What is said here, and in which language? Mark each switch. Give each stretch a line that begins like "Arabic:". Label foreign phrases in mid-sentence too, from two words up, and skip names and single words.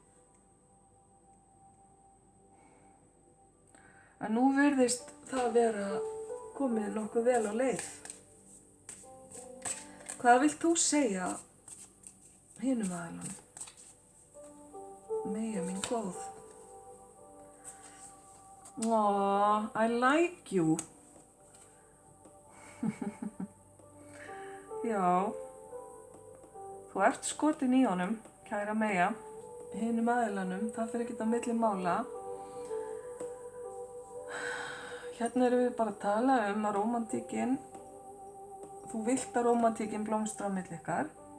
Icelandic: En nú virðist það vera komið nokkuð vel á leið. Hvað vilt þú segja hinum aðilanum? Meyja mín góð.
English: Aw, I like you.
Icelandic: Já, þú ert skotin í honum, kæra Meyja. Hinum aðilanum, það fer ekkert á milli mála. Hérna erum við bara að tala að rómantíkin, þú vilt að rómantíkin blómstra á milli ykkar.